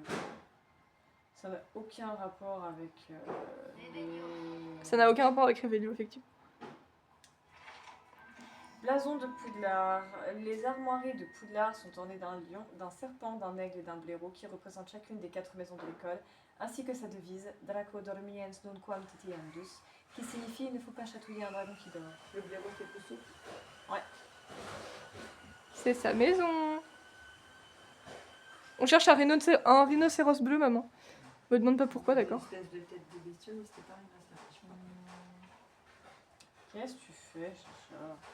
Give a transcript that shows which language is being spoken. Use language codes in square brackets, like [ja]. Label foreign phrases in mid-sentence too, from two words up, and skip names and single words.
[fr] Ça n'a aucun rapport avec les... Ça n'a aucun rapport avec Revelio, effectivement. Blason de Poudlard. Les armoiries de Poudlard sont ornées d'un lion, d'un serpent, d'un aigle et d'un blaireau qui représentent chacune des 4 maisons de l'école, ainsi que sa devise [la] Draco dormiens non quam titiandus, [fr] qui signifie il ne faut pas chatouiller un dragon qui dort. Le blaireau qui est plus souple. C'est sa maison. On cherche un rhinocéros bleu, maman. Me demande pas pourquoi, d'accord. Une espèce de tête de bestiole, mais c'était pas un rhinocéros. Qu'est-ce que tu fais, Chacha?